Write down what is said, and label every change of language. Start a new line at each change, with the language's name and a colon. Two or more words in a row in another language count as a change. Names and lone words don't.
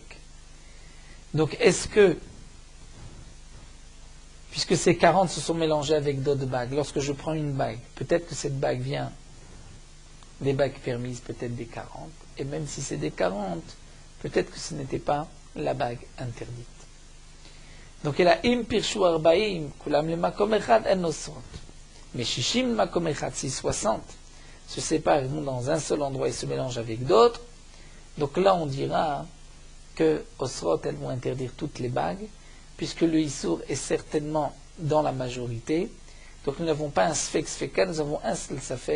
French: Donc est-ce que, puisque ces 40 se sont mélangés avec d'autres bagues, lorsque je prends une bague, peut-être que cette bague vient des bagues permises, peut-être des 40, et même si c'est des 40, peut-être que ce n'était pas la bague interdite. Donc il a
Hebrew: אם פירשו ארבעים, כולם למקום אחד אינן אוסרות.
French: Mais
Hebrew: שישים מקום אחד,
French: si 60 se séparent dans un seul endroit et se mélangent avec d'autres, donc là on dira que osrot, elles vont interdire toutes les bagues, puisque le issour est certainement dans la majorité. Donc nous n'avons pas un
Hebrew: ספק ספקא,
French: nous avons un seul safek.